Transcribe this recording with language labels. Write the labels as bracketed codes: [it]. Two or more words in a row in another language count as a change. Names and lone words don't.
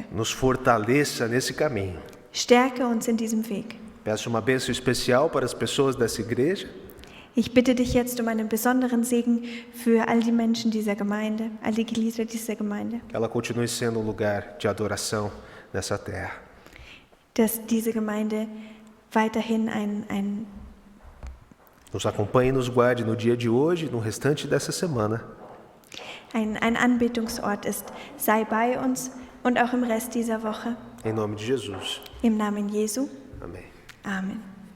[pt] Nos fortaleça nesse caminho. [de] Stärke uns in diesem Weg. [pt] Peço uma bênção especial para as pessoas dessa igreja. [de] Ich bitte dich jetzt um einen besonderen Segen für all die Menschen dieser Gemeinde, all die Glieder dieser Gemeinde, [pt] Que ela continue sendo um lugar de adoração nessa terra. [de] dass diese Gemeinde weiterhin ein [pt] Nos acompanhe e nos guarde no dia de hoje e no restante dessa semana. [de] Anbetungsort ist. Sei bei uns und auch im Rest dieser Woche. [pt] Em nome de Jesus. [de] Im Namen Jesu. [pt] Amém. [de] Amen.